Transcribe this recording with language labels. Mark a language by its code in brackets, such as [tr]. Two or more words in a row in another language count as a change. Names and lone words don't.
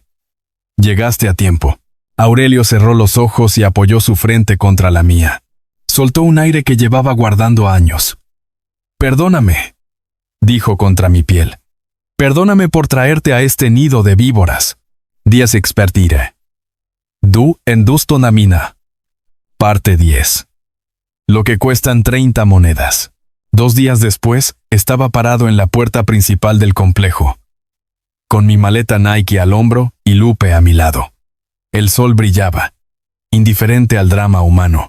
[es] «Llegaste a tiempo». Aurelio cerró los ojos y apoyó su frente contra la mía. Soltó un aire que llevaba guardando años. «Perdóname», dijo contra mi piel. «Perdóname por traerte a este nido de víboras. Dies expertire. Du endustonamina». Parte 10. Lo que cuestan 30 monedas. 2 días después, estaba parado en la puerta principal del complejo, con mi maleta Nike al hombro y Lupe a mi lado. El sol brillaba, indiferente al drama humano.